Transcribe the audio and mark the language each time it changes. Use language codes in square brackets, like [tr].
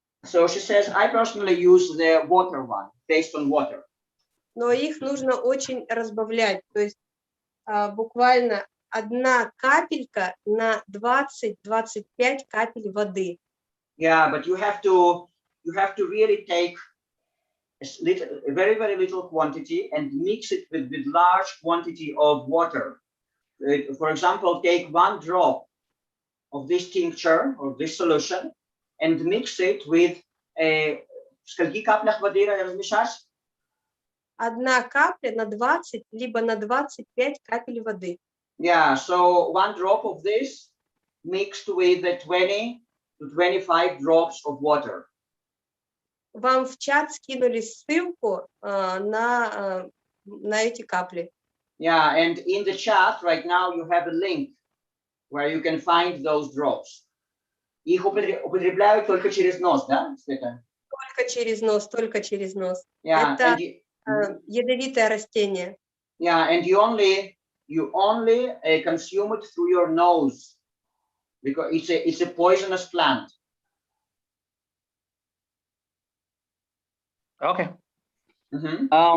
[en] So she says, I personally use the water one, based on water. [ru] Но их нужно очень разбавлять, то есть буквально одна капелька на 20-25 капель воды. [en] Yeah, but you have to really take a very, very little quantity and mix it with large quantity of water. For example, take 1 drop of this tincture or this solution and mix it with [ru] в скольки каплях воды размешать? Одна капля на 20 либо на 25 капель воды. [en] Yeah, so 1 drop of this mixed with 20 to 25 drops of water. [ru] Вам в чат скинули ссылку на эти капли. [en] Yeah, and in the chat right now you have a link where you can find those drops. [ru] Их употребляют только через нос, да, Света? Только через нос, только через нос. [en] Yeah, [ru] Это ядовитое растение. [en] Yeah, and you only consume it through your nose because it's a poisonous plant. Okay. Mm-hmm.